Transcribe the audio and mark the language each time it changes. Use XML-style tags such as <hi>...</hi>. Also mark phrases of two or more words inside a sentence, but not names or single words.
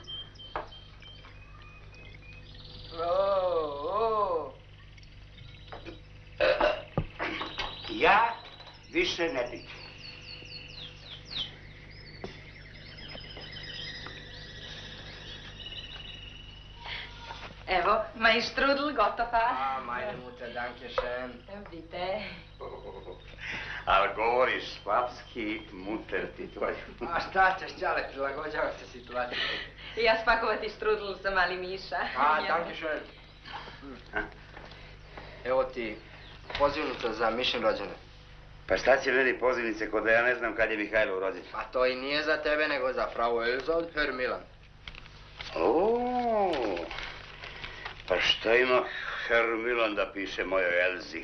<sr>Ja više ne pijem. Evo,</sr> <de>mein Strudel, gotova. Meine Mutter, danke schön. Bitte.</de> <sr>Ali govoriš papski, muter ti tvoj. A šta ćeš, Čale, prilagođava se situaciji. Ja spakovati Strudel za mali Miša.</sr> <de>Danke schön.</de> <sr>Evo ti pozivnica za Mišin rođendan. Pa šta će meni pozivnice kod da ja ne znam kad je Mihajlov rođen? A to i nije za tebe, nego za Frau Elza od Herr Milan. Pa šta ima Herr Milan da piše mojoj Elzi?</sr>